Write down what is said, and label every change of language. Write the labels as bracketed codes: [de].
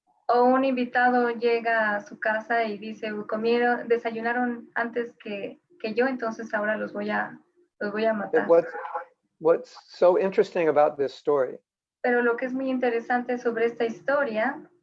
[es] O un invitado llega a su casa y dice, desayunaron antes que yo, entonces ahora los voy a matar. [en] What's so interesting about this story, [es] Pero lo que es muy interesante sobre esta historia